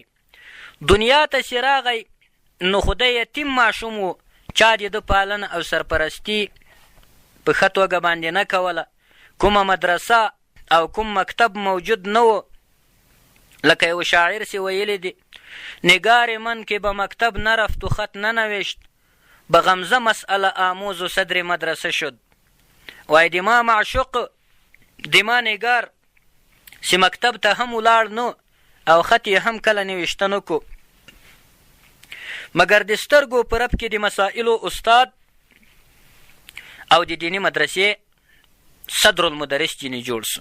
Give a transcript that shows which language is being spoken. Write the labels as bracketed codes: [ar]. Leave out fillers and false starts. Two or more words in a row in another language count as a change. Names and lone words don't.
[ps] دنیا ته چې راغی نو خو دی یتیم ماشوم و، چا د ده پالنه او سرپرستي په ښه توګه باندې نه کوله. کومه مدرسه او کوم مکتب موجود نه و. لکه یو شاعر چې ویلی دی: [fa] نگار من که به مکتب نرفت و خط ننوشت، به غمزه مسئله آموز و صدر مدرسه شد. [ps] وای د ما معشوق، د ما نگار چې مکتب ته هم ولاړ نو او خط یې هم کله نوشته نه کو، مګر د سترګو په رب کې د مسائلو استاد او د دیني مدرسې صدر المدرس جینې جوړ سو.